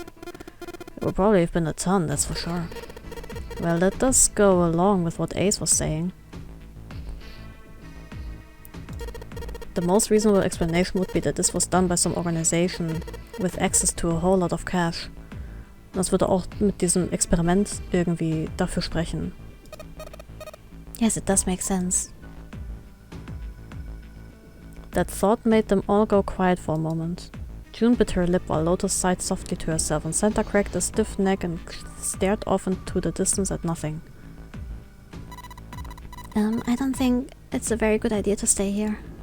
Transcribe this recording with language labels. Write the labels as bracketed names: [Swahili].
[English] It would probably have been a ton, that's for sure. Well, that does go along with what Ace was saying. The most reasonable explanation would be that this was done by some organization with access to a whole lot of cash. [German] Das würde auch mit diesem Experiment irgendwie dafür sprechen. [English] Yes, it does make sense. That thought made them all go quiet for a moment. June bit her lip while Lotus sighed softly to herself, and Santa cracked a stiff neck and stared off into the distance at nothing. I don't think it's a very good idea to stay here.